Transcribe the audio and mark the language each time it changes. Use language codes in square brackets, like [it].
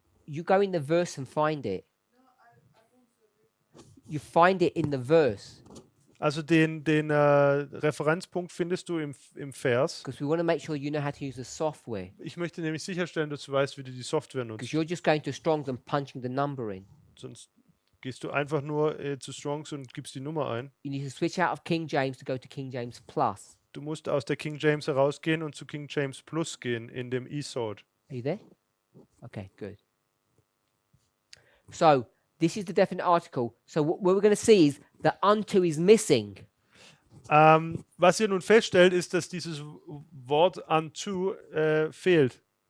[en] You go in the verse and find it. You find it in the verse. [de] Also den Referenzpunkt findest du im Vers. [en] Because we want to make sure you know how to use the software. [de] Ich möchte nämlich sicherstellen, dass du weißt, wie du die Software [en] Because [de] nutzt. [en] you're just going to Strong's and punching the number in. [de] Sonst gehst du einfach nur zu Strongs und gibst die Nummer ein. [en] You need to switch out of King James to go to King James Plus. [de] Du musst aus der King James herausgehen und zu King James Plus gehen in dem ESOD. [en] Are you there? Okay, good. So this is the definite article. So what we're going to see is that unto is missing. [de] Was ihr nun feststellt, ist, dass dieses Wort unto fehlt.